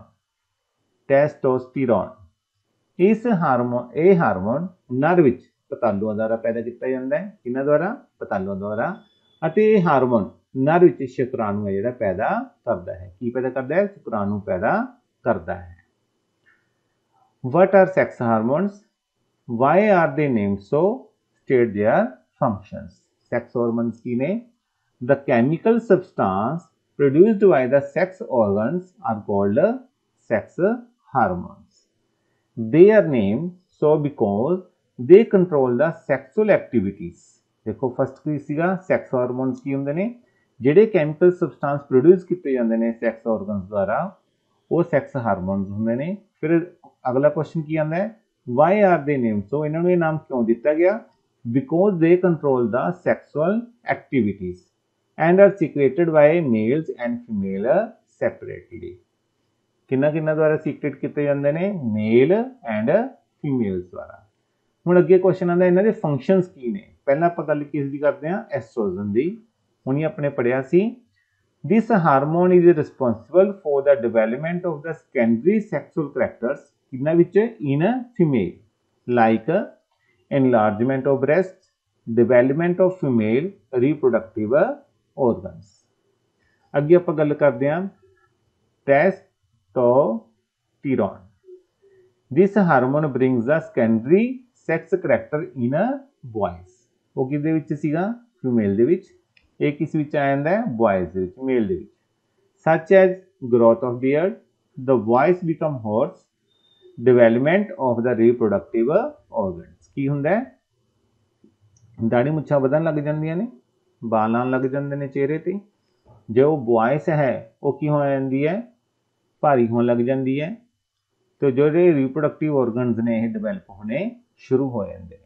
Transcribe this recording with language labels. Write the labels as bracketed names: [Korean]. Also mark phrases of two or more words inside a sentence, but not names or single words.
[Punjabi] ਟੈਸਟੋਸਟੀਰੋਨ ਇਸ ਹਾਰਮੋਨ, ਇਹ ਹਾਰਮੋਨ ਨਰ ਵਿੱਚ ਪਤਾਲੂਆਂ ਦੁਆਰਾ ਪੈਦਾ ਕੀਤਾ ਜਾਂਦਾ ਹੈ। ਕਿਹਨਾਂ ਦੁਆਰਾ, ਪਤਾਲੂਆਂ ਦੁਆਰਾ। ਅਤੇ ਇਹ ਹਾਰਮੋਨ ਨਰ ਵਿੱਚ ਸ਼ੁਕਰਾਣੂ ਹੈ ਜਿਹੜਾ ਪੈਦਾ ਕਰਦਾ ਹੈ। ਕੀ ਪੈਦਾ ਕਰਦਾ ਹੈ, ਸ਼ੁਕਰਾਣੂ ਪੈਦਾ ਕਰਦਾ ਹੈ। [English] What are sex hormones? Why are they named so? State their functions. Sex hormones [Punjabi] ਕੀ ਨੇ [English] The chemical substance produced by the sex organs are called sex hormones. They are named so because they control the sexual activities. [Punjabi] ਦੇਖੋ ਫਰਸਟ ਕੀ ਸੀਗਾ [English] sex hormones [Punjabi] की ਹੁੰਦੇ ਨੇ ਜਿਹੜੇ [English] chemical substance produce [Punjabi] ਕੀਤੇ ਜਾਂਦੇ ਨੇ [English] sex organs [Punjabi] ਦੁਆਰਾ ਉਹ [English] sex hormones [Punjabi] ਹੁੰਦੇ ਨੇ। ਫਿਰ ਅਗਲਾ ਕੁਐਸਚਨ ਕੀ ਆਉਂਦਾ ਹੈ [English] why are they name, so [Punjabi] ਇਹਨਾਂ ਨੂੰ ਇਹ ਨਾਮ ਕਿਉਂ ਦਿੱਤਾ ਗਿਆ [English] because they control the sexual activities and are secreted by males and female separately. [Punjabi] ਕਿੰਨਾ ਕਿੰਨਾ ਦੁਆਰਾ ਸੀਕ੍ਰੇਟ ਕੀਤੇ ਜਾਂਦੇ ਨੇ [English] male and females [Punjabi] ਦੁਆਰਾ। ਹੁਣ ਅੱਗੇ ਕੁਐਸਚਨ ਆਉਂਦਾ ਇਹਨਾਂ ਦੇ ਫੰਕਸ਼ਨਸ ਕੀ ਨੇ। ਪਹਿਲਾਂ ਆਪਾਂ ਗੱਲ ਕਿਸ ਦੀ ਕਰਦੇ ਹਾਂ ਐਸਟ੍ਰੋਜਨ ਦੀ। ਹੁਣੀ ਆਪਣੇ ਪੜਿਆ ਸੀ [English] this hormone is responsible for the development of the secondary sexual characters [Punjabi] ਇਹਨਾਂ ਵਿੱਚ [English] in a female like enlargement of breasts, development of female reproductive organs। [Punjabi] ਅੱਗੇ ਆਪਾਂ ਗੱਲ ਕਰਦੇ ਹਾਂ testosterone। [English] this hormone brings the secondary sex character in a boys। [Punjabi] ਉਹ ਕਿਹਦੇ ਵਿੱਚ ਸੀਗਾ ਫੀਮੇਲ ਦੇ ਵਿੱਚ, ਇਹ ਕਿਸ ਵਿੱਚ ਆ ਜਾਂਦਾ ਹੈ ਬॉयਜ਼ ਦੇ ਵਿੱਚ ਮੇਲ ਦੇ ਵਿੱਚ। [English] such as growth of beard, the voice become hoarse, development of the reproductive organs। [Punjabi] ਕੀ ਹੁੰਦਾ ਹੈ ਦਾੜੀ ਮੁੱਛਾਂ ਵਧਣ ਲੱਗ ਜਾਂਦੀਆਂ ਨੇ, ਬਾਲ ਆਉਣ ਲੱਗ ਜਾਂਦੇ ਨੇ ਚਿਹਰੇ ਤੇ। ਜੋ ਵੌਇਸ ਹੈ ਉਹ ਕੀ ਹੋ ਜਾਂਦੀ ਹੈ ਭਾਰੀ ਹੋਣ ਲੱਗ ਜਾਂਦੀ ਹੈ ਤੇ ਜਿਹੜੇ [English] reproductive organs [Punjabi] ਨੇ ਇਹ ਡਿਵੈਲਪ ਹੋਣੇ ਸ਼ੁਰੂ ਹੋ ਜਾਂਦੇ ਨੇ।